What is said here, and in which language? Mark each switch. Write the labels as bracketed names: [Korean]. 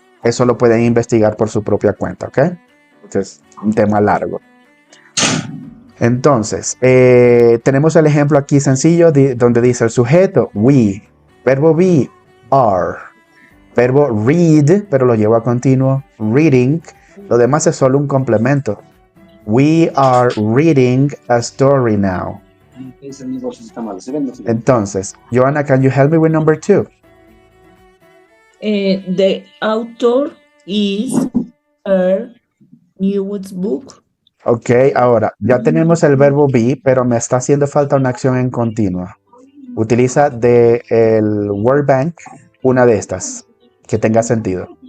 [Spanish] Eso lo pueden investigar por su propia cuenta, ¿ok? Es un tema largo. Entonces, tenemos el ejemplo aquí sencillo donde dice el sujeto, we. Verbo be, are. Verbo read, pero lo llevo a continuo, reading. Lo demás es solo un complemento. [English] We are reading a story now. [Spanish] Entonces, [English] Joanna, can you help me with number 2? The author is her newest book. [Spanish] Ok, ahora, ya tenemos el verbo be, pero me está haciendo falta una acción en continua. Utiliza el word bank una de estas, que tenga sentido.